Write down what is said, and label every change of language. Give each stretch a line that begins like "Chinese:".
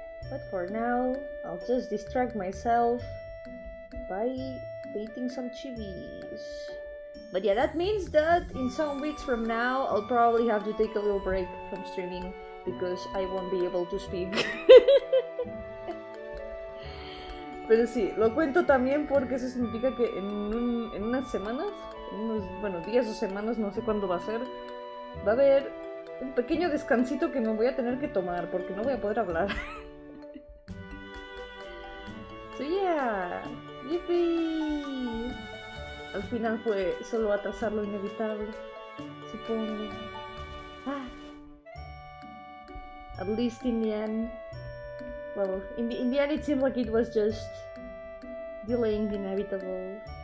English: But for now, I'll just distract myself by eating some chibis. But yeah, that means that in some weeks from now, I'll probably have to take a little break from streaming because I won't be able to speak.
Spanish: Pero sí, lo cuento también porque eso significa que en unas semanas, unos días o semanas, no sé cuándo va a ser, va a haber un pequeño descansito que me voy a tener que tomar porque no voy a poder hablar.
English: So yeah, yippee.
Spanish: Al final fue solo atrasar lo inevitable, supongo.
English: At least in the end. Well, in the end it seemed like it was just delaying the inevitable.